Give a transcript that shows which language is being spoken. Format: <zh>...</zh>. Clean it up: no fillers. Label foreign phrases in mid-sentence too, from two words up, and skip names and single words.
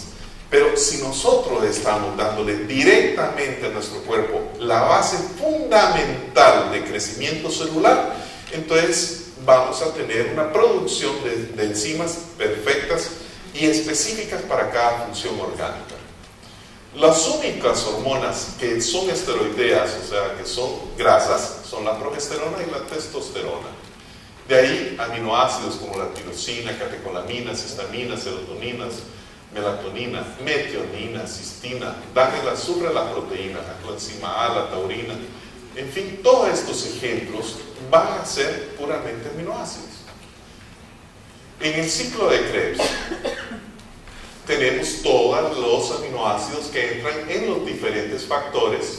<es>Pero si nosotros estamos dándole directamente a nuestro cuerpo la base fundamental de crecimiento celular, entonces vamos a tener una producción de enzimas perfectas y específicas para cada función orgánica. Las únicas hormonas que son esteroideas, o sea, que son grasas, son la progesterona y la testosterona. De ahí aminoácidos como la tirosina, catecolaminas, histaminas, serotoninas, melatonina, metionina, cistina, dan el azufre a las proteínas, la coenzima A, la taurina. En fin, todos estos ejemplos van a ser puramente aminoácidos. En el ciclo de Krebs tenemos todos los aminoácidos que entran en los diferentes factores.</es>